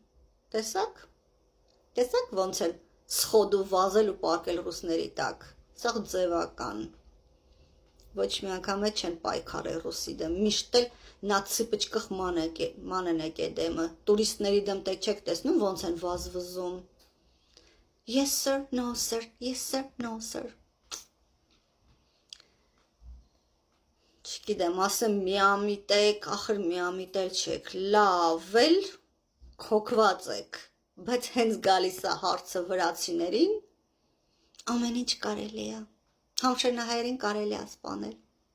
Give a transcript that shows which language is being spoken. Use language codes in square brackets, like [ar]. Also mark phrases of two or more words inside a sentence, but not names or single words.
[hy] տեսակ ոնց էլ սխոդու վազել ու պարկել ռուսների տակ, սաղ ձևական, ոչ մի անգամ է չեն պայքարել ռուսի դեմ, միշտ էլ նացի պճկխ մանեն եք է դեմը, տուրիստների դեմ տեք չեք տեսնում ոնց են վազվզում, [en] yes sir, no sir, yes sir, no sir, [hy] չգիտեմ, ասեմ միամիտեք, ախր միամիտել չեք, լավ էլ քոքված եք, բայց հենց գալիս է հարցը վրացիներին, ամեն ինչ կարելի է։ Համշենահայերին կարելի է սպանել։